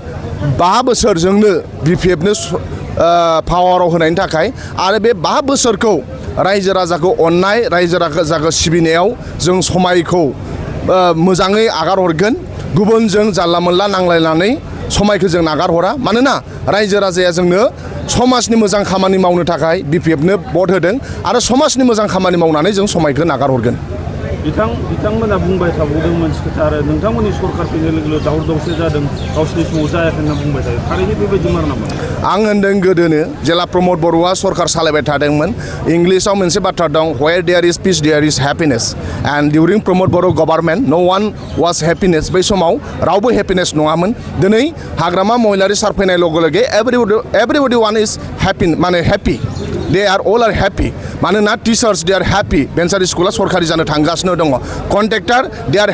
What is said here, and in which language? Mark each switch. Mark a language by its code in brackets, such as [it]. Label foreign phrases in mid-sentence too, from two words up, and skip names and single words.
[brx] 5 बोसोरजोंनो बिपिएफनो पावाराव होनायनि थाखाय आरो बे 5 बोसोरखौ रायजो राजाखौ अननाय रायजो राजाखौ सिबिनायाव जों समायखौ मोजाङै आगार हरगोन गुबुनजों जानला मोनला नांलायनानै समायखौ जों नागार हरा मानोना रायजो राजाया जोंनो समाजनि मोजां खामानि मावनो थाखाय बिपिएफनो भट होदों आरो समाजनि मोजां खामानि मावनानै जों समायखौ नागार हरगोन बिथांमोना बुंबाय थाबावदों मोनसे खोथा आरो नोंथांमोननि सरकार फैनाय लोगो लोगो दावराव दावसि जादों गावसिनि समाव जायाखै होनना बुंबाय थायो थारैनो बेबायदि मार नामा आं होनदों गोदोनो जेला प्रमोद बर'आ सरकार सालायबाय थादोंमोन इंलिसाव मोनसे बाथ्रा दं [en] where there is peace there is happiness and during Pramod Boro government no one was happiness [brx] बै समाव रावबो हेपिनेस नङामोन दिनै हाग्रामा महिलारि सार फैनाय लोगो लोगो [en] everybody one is happy [brx] माने [en] happy they are all are happy [brx] मानोना [en] teachers they are happy [brx] भेन्सार स्कुला सरकारि जानो थांगासिनो दङ [en] contractor they are